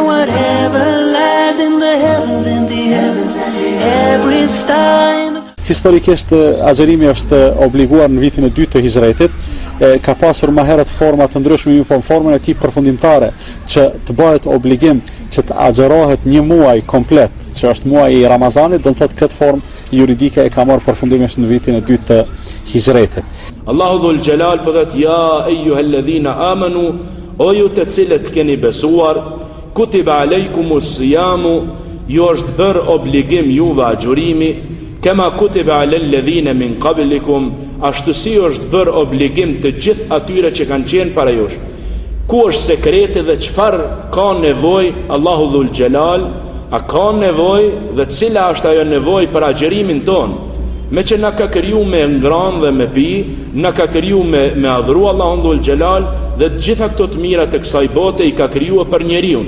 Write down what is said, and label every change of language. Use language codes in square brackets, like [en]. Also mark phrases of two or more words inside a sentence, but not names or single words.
[sq] Historikisht agjërimi është obliguar në vitin e 2 të hijretit, ka pasur më herët forma të ndryshme, po në formën e tij përfundimtare që të bëhet obligim që të agjërohet një muaj komplet, që është muaji i Ramazanit, do të thotë këtë formë juridike e ka marrë përfundimisht në vitin e 2 të hijretit. Allahu [ar] ذو الجلال [sq] po thotë [ar] يا أيها الذين آمنوا, [sq] o ju të cilët keni besuar, [ar] كتب عليكم الصيام, [sq] ju është bërë obligim juve agjërimi, [ar] كما كتب على الذين من قبلكم, [sq] ashtu si është bërë obligim të gjithë atyre që kanë qenë para jush. Ku është sekreti dhe çfarë ka nevojë Allahu [ar] ذو الجلال, [sq] a ka nevojë dhe cila është ajo nevojë për agjërimin ton? Me që na ka kriju me ngranë dhe me pi, na ka kriju me adhuru Allahun [ar] ذو الجلال [sq] dhe të gjitha këto të mira të kësaj bote i ka kriju për njeriun.